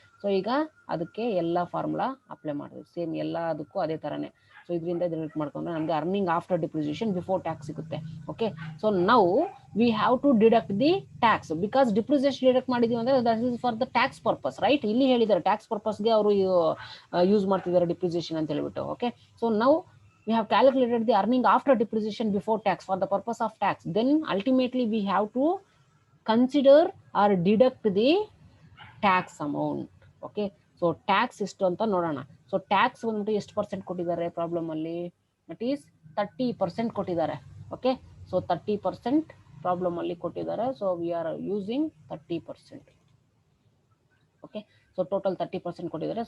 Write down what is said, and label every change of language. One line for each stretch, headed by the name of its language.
Kannada: So ಈಗ ಅದಕ್ಕೆ ಎಲ್ಲ ಫಾರ್ಮುಲಾ ಅಪ್ಲೈ ಮಾಡಿದ್ವಿ, ಸೇಮ್ ಎಲ್ಲದಕ್ಕೂ ಅದೇ ಥರನೇ. ಸೊ ಇದರಿಂದ ಡಿಡಕ್ಟ್ ಮಾಡ್ಕೊಂಡ್ರೆ ನಮಗೆ earning after depreciation before tax ಸಿಗುತ್ತೆ.
English: okay, so now we have to deduct the tax, because
Kannada: depreciation deduct ಮಾಡಿದೀವಿ ಅಂದರೆ
English: That is for the tax purpose, right?
Kannada: ಇಲ್ಲಿ ಹೇಳಿದ್ದಾರೆ ಟ್ಯಾಕ್ಸ್ ಪರ್ಪಸ್ಗೆ ಅವರು ಯೂಸ್ ಮಾಡ್ತಿದ್ದಾರೆ ಡಿಪ್ರಿಸಿಯೇಷನ್ ಅಂತ ಹೇಳ್ಬಿಟ್ಟು.
English: Okay, so now we have calculated the earning after depreciation before tax for the purpose of tax. Then ultimately we have to consider or deduct the tax amount.
Kannada: Okay, so tax ಎಷ್ಟು ಅಂತ ನೋಡೋಣ. So tax ಬಂದ್ಬಿಟ್ಟು ಎಷ್ಟು percent ಕೊಟ್ಟಿದ್ದಾರೆ problem ಅಲ್ಲಿ? That is 30% ಕೊಟ್ಟಿದ್ದಾರೆ. Okay, so 30% problem ಅಲ್ಲಿ ಕೊಟ್ಟಿದ್ದಾರೆ.
English: So we are using 30%. Okay, so total 30%
Kannada: ಕೊಟ್ಟಿದ್ದಾರೆ.